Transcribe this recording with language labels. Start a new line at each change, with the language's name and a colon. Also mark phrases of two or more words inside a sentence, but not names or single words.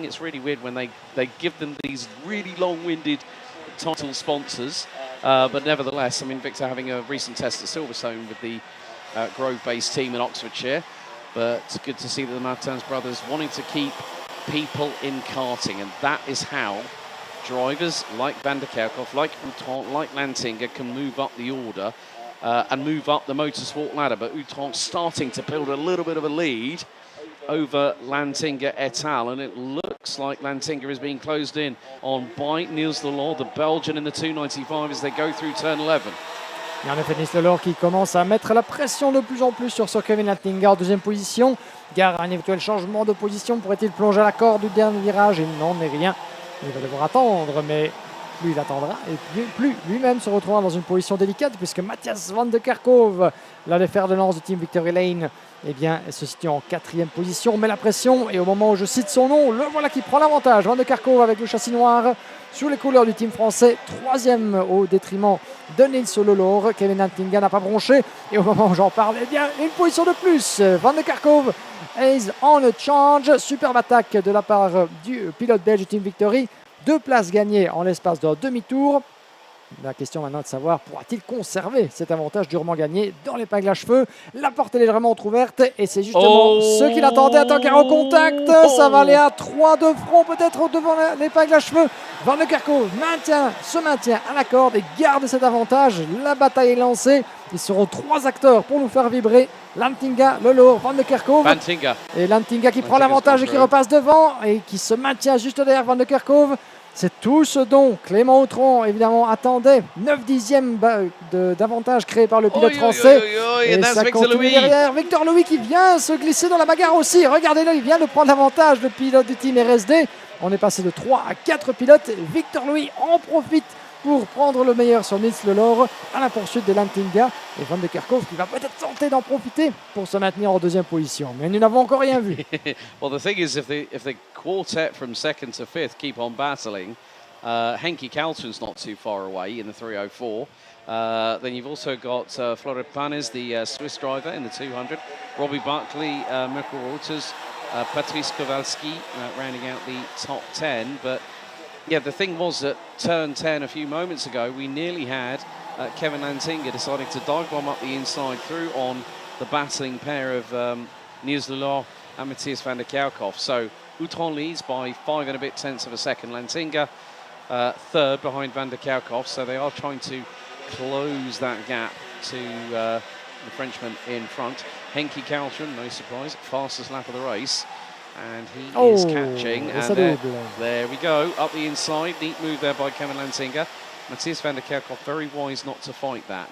English: It's really weird when they give them these really long-winded title sponsors, but nevertheless, I mean, Victor having a recent test at Silverstone with the Grove-based team in Oxfordshire, but it's good to see that the Martin's brothers wanting to keep people in karting, and that is how drivers like Van der Kerkhoff, like Autran, like Lantinga can move up the order and move up the motorsport ladder. But Autran's starting to build a little bit of a lead over Lantinga et al, and it looks like Lantinga is being closed in on by Niels Lelot, the Belgian in the 295 as they go through turn 11.
French: Et en effet, Niels Lelot qui commence à mettre la pression de plus en plus sur Kevin Lantinga en 2e position. Gare à un éventuel changement de position. Pourrait-il plonger à la corde du dernier virage? Il n'en est rien. Il va devoir attendre, mais plus il attendra et plus lui-même se retrouvera dans une position délicate, puisque Matthias van der Kerkhoff, l'un des fers de lance du team Victory Lane, eh bien, se situe en 4e position. On met la pression et au moment où je cite son nom, le voilà qui prend l'avantage. Van der Kerkhoff avec le châssis noir sous les couleurs du team français, 3e au détriment de Niels Lelot. Kevin Lantinga n'a pas bronché et au moment où j'en parle, eh bien, une position de plus.
English: Van der Kerkhoff is on a change.
French: Superbe attaque de la part du pilote belge du team Victory. 2 places gagnées en l'espace d'un demi-tour. La question maintenant est de savoir, pourra-t-il conserver cet avantage durement gagné dans l'épingle à cheveux? La porte est légèrement entrouverte et c'est justement ce qu'il attendait. Attends, car au contact, ça va aller à 3 de front peut-être devant l'épingle à cheveux. Van der Kerkhoff se maintient à la corde et garde cet avantage. La bataille est lancée. Ils seront 3 acteurs pour nous faire vibrer. Lantinga, Lelot, Van der Kerkhoff. Et Lantinga qui prend l'avantage et qui repasse devant et qui se maintient juste derrière Van der Kerkhoff. C'est tout ce dont Clément Autran, évidemment, attendait. 9 dixièmes d'avantage créé par le pilote français. Et ça continue derrière. Victor Louis qui vient se glisser dans la bagarre aussi. Regardez-le, il vient de prendre l'avantage, le pilote du team RSD. On est passé de 3 à 4 pilotes. Victor Louis en profite pour prendre le meilleur sur Niels Lelot à la poursuite de Lantinga. Et Van der Kerkhoff qui va peut-être tenter d'en profiter pour se maintenir en 2e position. Mais nous n'avons encore rien vu.
English: Well, the thing is, if the quartet from 2nd to 5th keep on battling, Henki Kaltren's not too far away in the 304. Then you've also got Florian Panes, the Swiss driver, in the 200. Robbie Buckley, Mirko Reuters, Patrice Kowalski rounding out the top 10. But yeah, the thing was that turn 10 a few moments ago, we nearly had Kevin Lantinga deciding to dive bomb up the inside through on the battling pair of Niels Lelot and Matthias van der Kerkhoff. So Autran leads by 5 and a bit tenths of a second. Lantinga 3rd behind van der Kerkhoff. So they are trying to close that gap to the Frenchman in front. Henki Kaltren, no surprise, fastest lap of the race. And he is catching. And double. there we go, up the inside. Neat move there by Kevin Lantinga. Matthias van der Kerkhoff, very wise not to fight that.